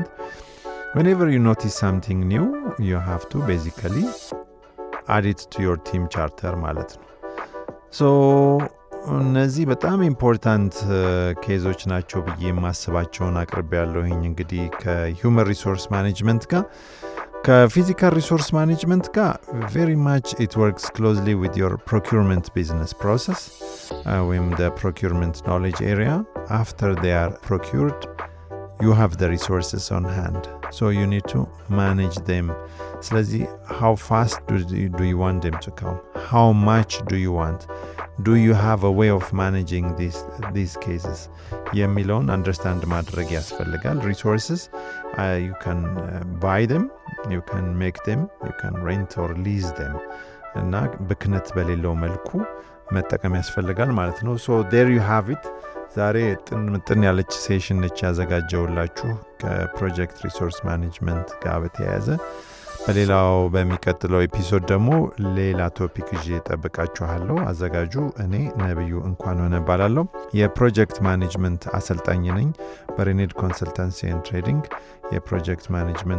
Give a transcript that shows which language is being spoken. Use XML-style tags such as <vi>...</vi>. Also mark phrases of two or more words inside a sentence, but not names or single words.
<en>Whenever you notice something new, you have to basically add it to your team charter</en> <am>ማለት ነው።</am> <en>So</en> <am>እነዚህ በጣም ኢምፖርታንት ኬዞች ናቸው ብዬ የማስባቸውን አቅርቤያለሁኝ። እንግዲህ ከሂውመን ሪሶርስ ማኔጅመንት ጋር</am> <en>ከፊዚካል ሪሶርስ ማኔጅመንት ጋር very much it works closely with your procurement business process ወይም the procurement knowledge area. After they are procured, you have the resources on hand, so you need to manage them. ስለዚህ how fast do you want them to come? How much do you want? Do you have a way of managing these cases? የሚለውን understand</en> <am>ማድረግ ያስፈልጋል።</am> <en>resources you can buy them, you can make them, you can rent or lease them</en> <am>እና ብክነት በሌለው መልኩ መጠቀም ያስፈልጋል ማለት ነው።</am> <en>so there you have it.</en> <am>ዛሬ ጥን ያለች ሴሽን ነች ያዘጋጀውላችሁ</am> <en>project resource management</en> <am>ጋር በተያያዘ። በሌላው በሚቀጥለው ኤፒሶድ ደግሞ ሌላ ቶፒክ ይዤ እጠብቃችኋለሁ። አዘጋጁ እኔ ነብዩ እንኳን ሆነ ባላለሁ።</am> <en>project management</en> <am>አሰልጣኝ ነኝ በሬኔድ ኮንሰልታንሲ ኤንድ ትሬዲንግ።</am> <en>project management</en>